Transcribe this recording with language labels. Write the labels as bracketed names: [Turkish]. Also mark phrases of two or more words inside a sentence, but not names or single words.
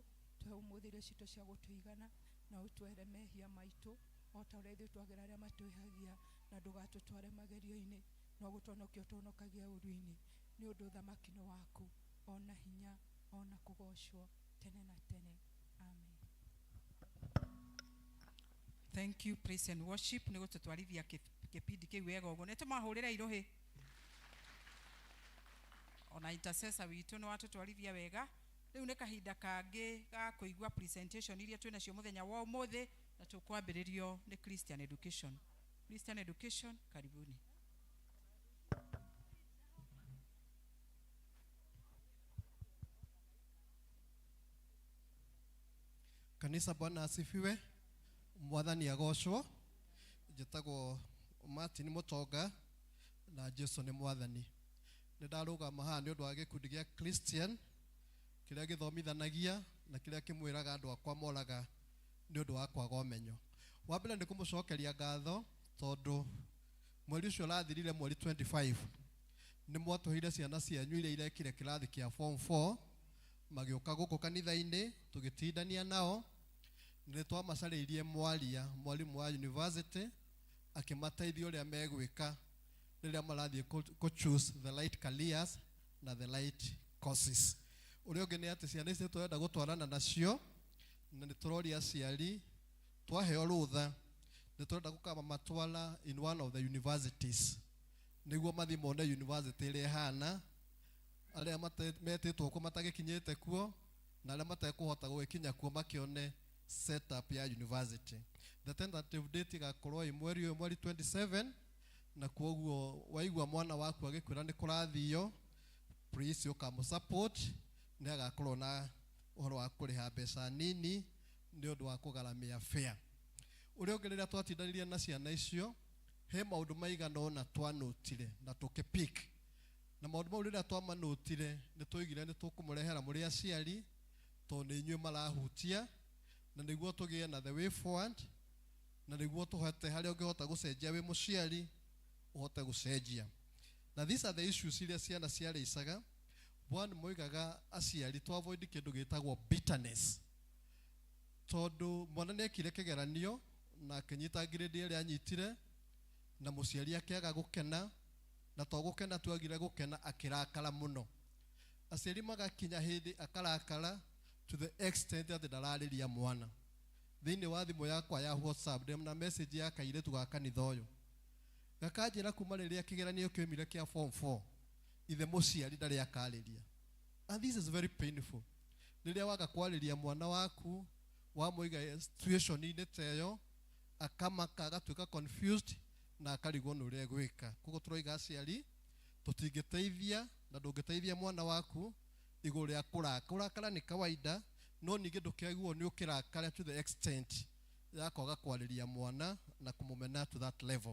[Kikuyu] Tũhe ũmũthĩ citũ cia gũtũigana, na ũtwehere mehia maitũ o ta ũrĩa ithuĩ twagĩra arĩa matwĩhagia, na ndũgatũtware magerio-inĩ, no gũtũhonokia ũtũhonokagia ũru-inĩ, nĩ ũndũ ũthamaki nĩ waku, ona hinya ona kũgocwo tene na tene. Amen. [English] Thank you, praise and worship. [Kikuyu] Nĩ gũtũtwarithia kĩpindi kĩu wega ũguo. Nĩ tũmahũrĩra irũhĩ. Ona intercessor witũ nĩ watũtwarithia wega. Rĩu nĩ kahinda kangĩ ga kũigua presentation iria twĩ nacio mũthenya wa ũmũthĩ, na tũkwambĩrĩrio nĩ Christian Education. Christian Education, [Swahili] karibuni. Kanisa, Bwana asifiwe. [Kikuyu] Mwathani agocwo. Njĩtagwo Martin Mutonga na Jesũ nĩ Mwathani. Nĩ ndarũgama haha nĩ ũndũ wa gĩkundi gĩa Christian kĩrĩa gĩthomithanagia na kĩrĩa kĩmwĩraga andũ akwa moraga nĩ ũndũ wa kwaga ũmenyo. Wa mbere nĩ kũmũcokeria ngatho tondũ mweri ũcio ũrathirire, mweri 25, nĩ mwatũheire ciana cianyu iria irekire kĩrathi kĩa form 4 magĩũka gũkũ kanitha-inĩ tũgĩtindania nao. Nĩ twamacarĩirie mwarimu wa university akĩmateithia ũrĩa megwĩka rĩrĩa marathiĩ [English] choose the right careers [Kikuyu] na [English] the right courses. [Kikuyu] Ũrĩa ũngĩ nĩ atĩ ciana ici tũrenda gũtwarana nacio, na nĩ tũroria aciari twaheo rũtha nĩ tũrenda gũkama matwara [English] in one of the universities, [Kikuyu] nĩguo mathi mone university ĩrĩa ĩhana, arĩa metĩtwo kuo matagĩkinyĩte kuo na arĩa matekũhota gwĩkinya kuo makĩone setup ya university. [English] The tentative date [Kikuyu] igakorwo i mweri 27, na kuoguo waigua mwana waku agĩkwĩra nĩ kũrathio, please ũkamũ support nĩ agakorwo na ũhoro wa kũrĩha mbeca nini nĩ ũndũ wa kũgaramia fare. Ũrĩa ũngĩ rĩrĩa twatindanirie na ciana icio, he maũndũ maigana ũna twanotire na tũkĩpick. Na maũndũ mau rĩrĩa twamanotire nĩ tũigire nĩ tũkũmũrehera mũrĩ aciari tondũ nĩ inyuĩ marahutia, na nĩguo tũgĩe na [English] the way forward, [Kikuyu] na nĩguo tũhote harĩa ũngĩhota gũcenjia wĩ mũciari ũhote gũcenjia. Na [English] these are the issues [Kikuyu] iria ciana ciarĩcaga. One, moigaga aciari [English] to avoid [Kikuyu] kĩndũ gĩtagwo bitterness, tondũ mwana nĩ ekire kĩgeranio na akĩnyita grade ĩrĩa anyitire, na mũciari akĩaga gũkena, na to gũkena tu agire gũkena akĩrakara mũno. Aciari magakinya hĩndĩ akarakara [English] to the extent [Kikuyu] atĩ ndararĩria mwana. Thĩinĩ wa thimũ yakwa ya WhatsApp ndĩ na message ya kairĩtu ga kanitha ũyũ, gakanjĩra kuma rĩrĩa kĩgeranio kĩoimire kĩa form 4 ithe mũciari ndarĩ akarĩria. [English] And this is very painful. [Kikuyu] Rĩrĩa waga kwarĩria mwana waku wamũiga situation-inĩ ta ĩyo, akamaka agatuĩka confused na akarigwo nĩ ũrĩa gwĩka. Koguo tũroiga aciari tũtingĩteithia na ndũngĩteithia mwana waku igũrũ rĩa kũrakara. Kũrakara nĩ kawaida, no ningĩ ndũkĩaiguo nĩ ũkĩrakara [English] to the extent [Kikuyu] ya kwaga kwarĩria mwana na kũmũmena [English] to that level.